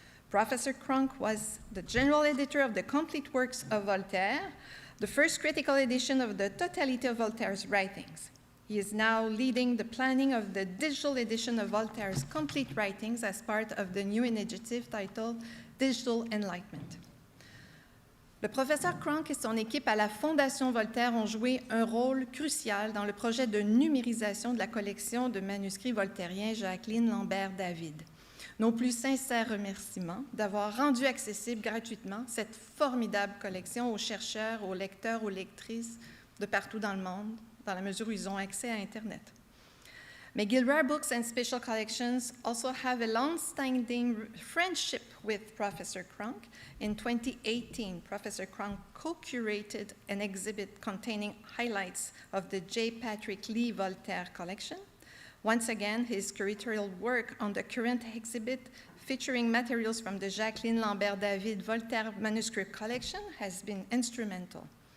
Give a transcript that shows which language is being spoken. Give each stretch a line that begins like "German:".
English: Professor Cronk was the general editor of the complete works of Voltaire, the first critical edition of the totality of Voltaire's writings. He is now leading the planning of the digital edition of Voltaire's complete writings as part of the new initiative titled Digital Enlightenment.
French: Le professeur Cronk et son équipe à la Fondation Voltaire ont joué un rôle crucial dans le projet de numérisation de la collection de manuscrits voltairiens Jacqueline Lambert-David. Nos plus sincères remerciements d'avoir rendu accessible gratuitement cette formidable collection aux chercheurs, aux lecteurs, aux lectrices de partout dans le monde, dans la mesure où ils ont accès à Internet.
English: McGill Rare Books and Special Collections also have a long-standing friendship with Professor Cronk. In 2018, Professor Cronk co-curated an exhibit containing highlights of the J. Patrick Lee Voltaire collection. Once again, his curatorial work on the current exhibit, featuring materials from the Jacqueline Lambert-David Voltaire Manuscript collection, has been instrumental.